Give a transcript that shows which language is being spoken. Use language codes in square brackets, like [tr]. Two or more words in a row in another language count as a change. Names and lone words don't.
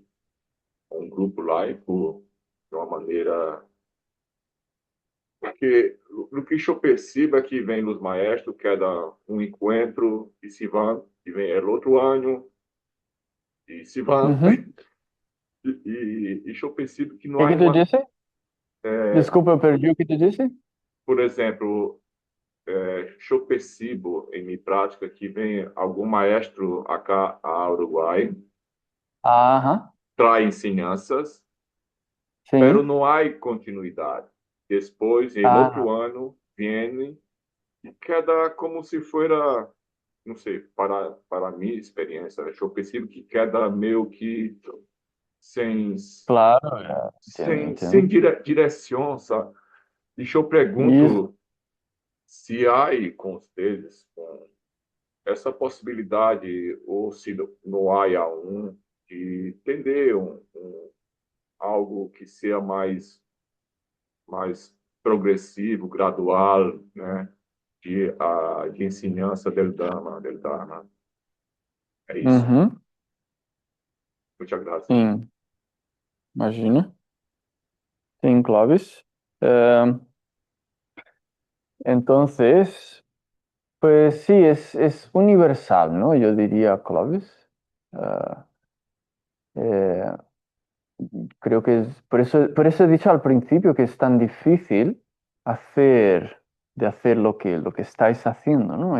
[pt] Um grupo laico, de uma maneira. Porque o que eu percebo é que vem os maestros, cada um encontro e se vão, e vem o outro ano e se vão. Uhum. E eu percebo que não [es] ¿Qué [pt] há [es] que tú [pt] uma. [es] dices? Disculpa, [pt] perdi o que tu disse? Por exemplo, eu percebo em minha prática que vem algum maestro acá a Uruguai, Ajá, traz ensinanças, pero sim. não há continuidade. Depois, em outro Ah, ano, vem e queda como se fora, não sei, para a minha experiência, eu percebo que queda meio que sem, [es] claro, ya, entiendo, [pt] sem [es] entiendo. [pt] direção, sabe? E eu [es] Y [pt] pergunto se há com vocês essa possibilidade, ou se não há de entender algo que seja mais progressivo, gradual, né? De ensinança del Dharma. É isso. ujú, [es] Muchas gracias. [pt] sim, imagina. Sim, Clovis. [es] Eh, entonces, pues sí, es universal, ¿no? Yo diría, Clovis. Ah, eh, Creo que es, por eso he dicho al principio que es tan difícil de hacer lo que estáis haciendo, ¿no?